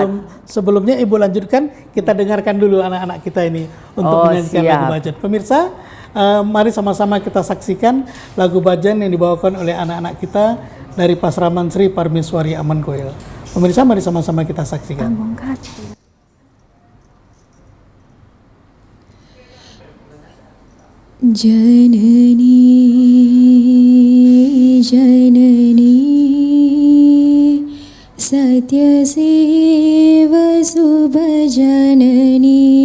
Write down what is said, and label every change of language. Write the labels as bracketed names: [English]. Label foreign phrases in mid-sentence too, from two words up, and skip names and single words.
[Indonesian] sebelumnya Ibu lanjutkan, kita dengarkan dulu anak-anak kita ini untuk menyanyikan siap. lagu Bajan. Pemirsa, mari sama-sama kita saksikan lagu Bajan yang dibawakan oleh anak-anak kita dari Pasraman Sri Parmeswari Amankoil. Pemirsa, mari sama-sama kita saksikan. [Sanskrit] जननी जननी सत्यसेव शुभजननी